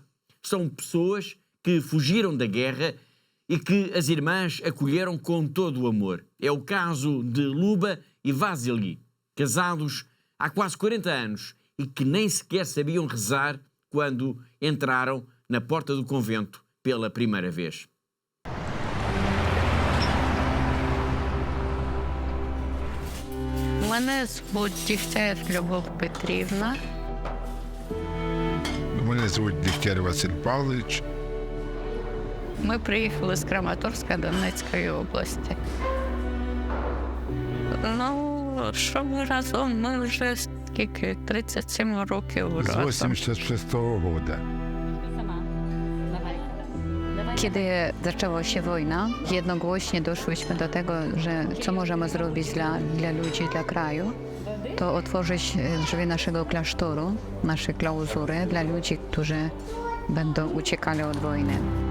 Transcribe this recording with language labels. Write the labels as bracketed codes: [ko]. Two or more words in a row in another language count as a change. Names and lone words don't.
[pt] São pessoas que fugiram da guerra e que as irmãs acolheram com todo o amor. É o caso de Luba e Vasily, casados há quase 40 anos e que nem sequer sabiam rezar quando entraram na porta do convento pela primeira vez. [uk] Мене звуть Дігтяр Любов Петрівна. Мене звуть Дігтяр Василь Павлович. Ми приїхали з Краматорська Донецької області. Ну, що ми разом? Ми вже скільки? 37 років разом. З 86-го року. [pl] Kiedy zaczęła się wojna, jednogłośnie doszłyśmy do tego, że co możemy zrobić dla ludzi, dla kraju, to otworzyć drzwi naszego klasztoru, naszej klauzury dla ludzi, którzy będą uciekali od wojny.